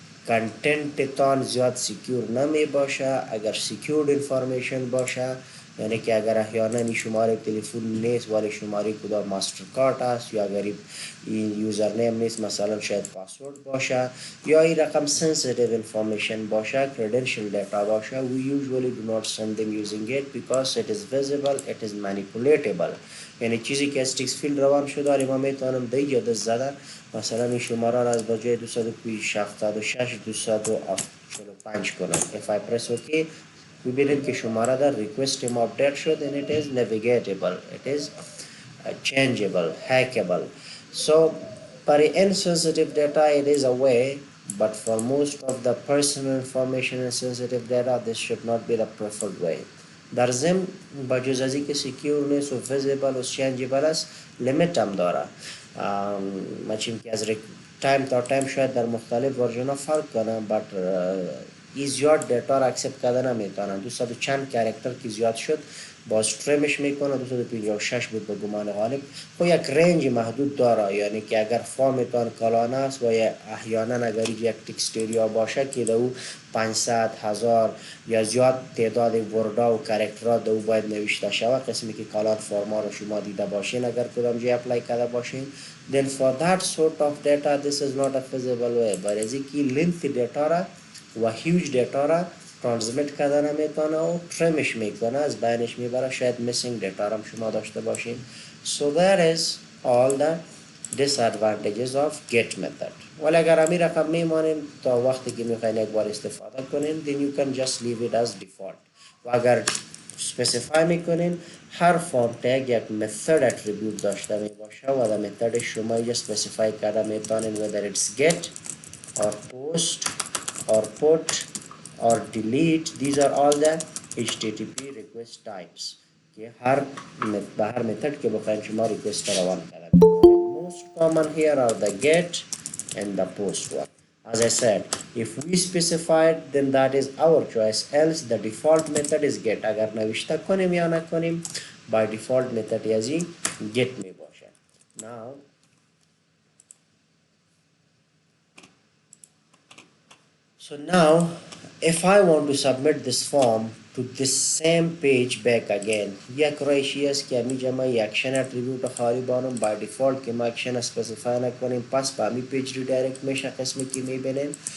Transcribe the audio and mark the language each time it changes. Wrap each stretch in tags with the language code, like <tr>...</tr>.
<fa>کنتنت تان زیاد سیکیور نمی باشه. اگر سیکیورد انفارمیشن باشه، یعنی که اگر احیانا شماره تلفن نیست ولی شماره کدام ماستر کارت است، یا اگر این یوزر نیم نیست مثلا شاید پاسورد باشه، یا این رقم sensitive information باشه، credential data باشه،</fa> <en>we usually do not send them using it because it is visible, it is manipulatable.</en> <fa>یعنی چیزی که از تکس فیلد روان شده ما میتونم دی یا دست زدن مثلا این شماره را از بجای 276 245 کنم.</fa> <en>if I press OK</en> <fa>ببینید که شماره در ریکوست ما اپدیت شد</fa> <en>and it is navigable, it is changeable, hackable. So for insensitive data it is a way, but for most of the personal information and sensitive data this should not be the preferred way.</en> <fa>در ضمن با جز از اینکه سکیور نیست و ویزیبل و چنجبل است، لیمیت هم داره. مچیم که از تایم تا تایم شاید در مختلف ورژن ها فرق کنه، بٹ زیاد دیتا را اکسپت کرده نمیتونن. 200 چند کرکتر که زیاد شد باز تریمش میکنه. 256 بود به گمان غالب. خب یک رنج محدود داره، یعنی که اگر فارمتان کلان است و احیانا اگر یک تکستریا باشه که دو 500 1000 یا زیاد تعداد وردا و کرکترها دو باید نوشته شود، قسمی که کلان فرما رو شما دیده باشین اگر کدام جای اپلای کرده باشین.</fa> <en>then for that sort of data this is not a feasible way.</en> <fa>برای اینکه lengthy data را و huge data را ترانسمیت کردن نمیتونه و تریمش میکنه، از بینش میبره، شاید missing data را شما داشته باشین.</fa> <en>so that is all the disadvantages of get method.</en> <fa>ولی اگر امی رقم میمانین تا وقتی که میخواین یک بار استفاده کنین</fa> <en>then you can just leave it as default.</en> <fa>و اگر specify میکنین هر فارم تگ یک method attribute داشته میباشه و در method شما اینجا specify کرده میتونین</fa> <en>whether it's get or post or put or delete. These are all the HTTP request types</en> <fa>که به هر method که بخواین شما request روان کرده.</fa> <en>Most common here are the get and the post one. As I said, if we specified then that is our choice, else the default method is get.</en> <fa>اگر نوشته کنیم یا نکنیم by default method یازی get می باشه.</fa> <en>Now So now, if I want to submit this form to this same page back again,</en> <fa>یک رایشی است که امی جمع اکشن اتریبیوت خالی بانم by default که ما اکشن اسپسیفای نکنیم، پس به امی پیج ریدایرکت میشه قسمی که میبینیم.</fa>